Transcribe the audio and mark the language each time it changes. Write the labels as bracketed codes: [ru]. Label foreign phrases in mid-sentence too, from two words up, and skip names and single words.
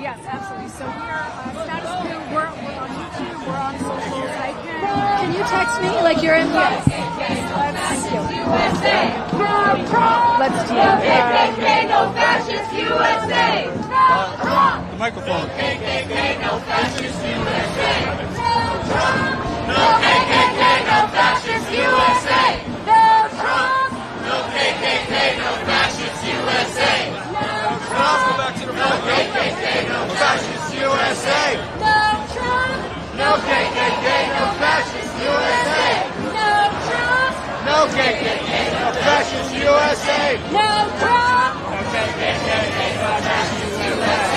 [en] Yes, absolutely. So we're Status Coup. We're on YouTube. We're on socials. Can you text me like you're in? Yes. Thank you. USA. No Trump. Let's do No KKK, no fascist USA. No Trump. The microphone. No KKK, no fascist USA. No Trump. No KKK, no fascist USA. No Trump. No KKK, no fascist USA. No Trump. Go back to the front. No KKK, no fascist USA. No Trump. No KKK, no fascist USA. No Trump. No KKK, no fascist USA. No Trump. No KKK, no fascist USA.